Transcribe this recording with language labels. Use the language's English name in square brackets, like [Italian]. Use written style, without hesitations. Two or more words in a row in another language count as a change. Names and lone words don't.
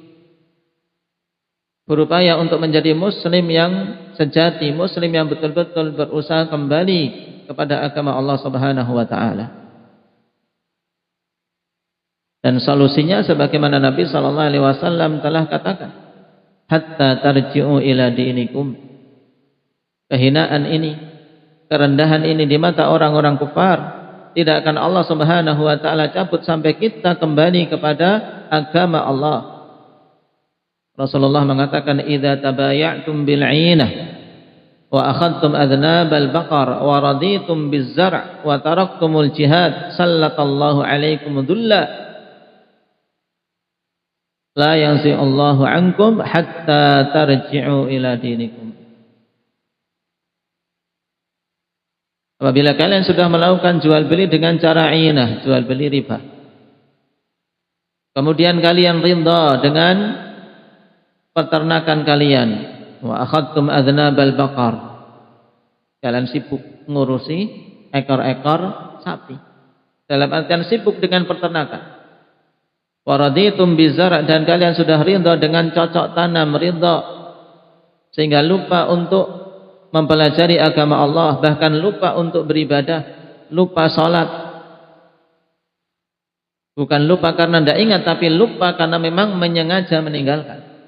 [Indonesian] Berupaya untuk menjadi muslim yang sejati, muslim yang betul-betul berusaha kembali kepada agama Allah [Arabic] سبحانه وتعالى. [Indonesian] Dan solusinya sebagaimana Nabi [Arabic] صلى الله عليه وسلم [Indonesian] telah katakan, [Arabic] حتى ترجعوا إلى دينكم. [Indonesian] Kehinaan ini, kerendahan ini di mata orang-orang kufar tidak akan Allah [Arabic] سبحانه وتعالى [Indonesian] cabut sampai kita kembali kepada agama Allah. Rasulullah mengatakan, [Arabic] إذا تبايعتم بالعينة وأخذتم أذناب البقر ورضيتم بالزرع وتركتم الجهاد سلط الله عليكم ذلا لا ينزعه عنكم حتى ترجعوا إلى دينكم. [Indonesian] Apabila kalian sudah melakukan jual beli dengan cara 'ainah, jual beli riba, kemudian kalian ridha dengan peternakan kalian, [Arabic] وأخذتم أذناب البقر, [Indonesian] kalian sibuk ngurusi ekor-ekor sapi, dalam artian sibuk dengan peternakan. [Arabic] ورضيتم بالزرع', [Indonesian] dan kalian sudah ridha dengan cocok tanam, ridha sehingga lupa untuk mempelajari agama Allah, bahkan lupa untuk beribadah, lupa salat. Bukan lupa karena tidak ingat, tapi lupa karena memang menyengaja meninggalkan.